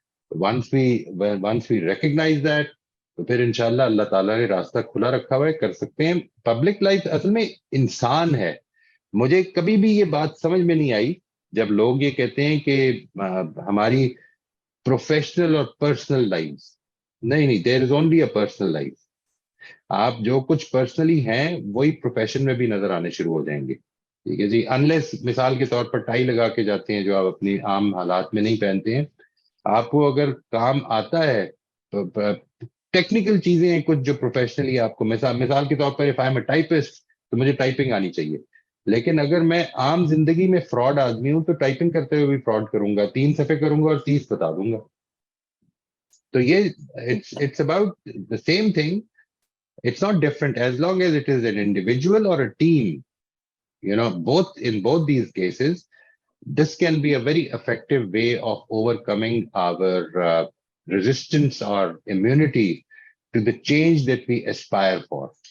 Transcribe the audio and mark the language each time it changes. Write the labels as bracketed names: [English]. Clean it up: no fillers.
[English] once we recognize that, [Urdu] تو پھر انشاءاللہ اللہ تعالیٰ نے راستہ کھلا رکھا ہوا ہے, کر سکتے ہیں. پبلک لائف اصل میں انسان ہے. مجھے کبھی بھی یہ بات سمجھ میں نہیں آئی جب لوگ یہ کہتے ہیں کہ ہماری پروفیشنل اور پرسنل لائف. [English] نہیں, there is only a personal life. [Urdu] آپ جو کچھ پرسنلی ہیں وہی پروفیشن میں بھی نظر آنے شروع ہو جائیں گے. ٹھیک ہے جی, انلیس مثال کے طور پر ٹائی لگا کے جاتے ہیں جو آپ اپنی عام حالات میں نہیں پہنتے ہیں. آپ کو اگر کام آتا ہے تو ٹیکنیکل چیزیں ہیں کچھ جو پروفیشنلی آپ کو, مثال کے طور پر [English] if I'm a typist [Urdu] تو مجھے ٹائپنگ آنی چاہیے. لیکن اگر میں عام زندگی میں فراڈ آدمی ہوں تو ٹائپنگ کرتے ہوئے بھی فراڈ کروں گا, 3 صفحے کروں گا اور 30 بتا دوں گا. تو یہ [English] it's about the same thing. It's not different as long as it is an individual or a team. In both these cases, this can be a very effective way of overcoming our resistance or immunity to the change that we aspire for.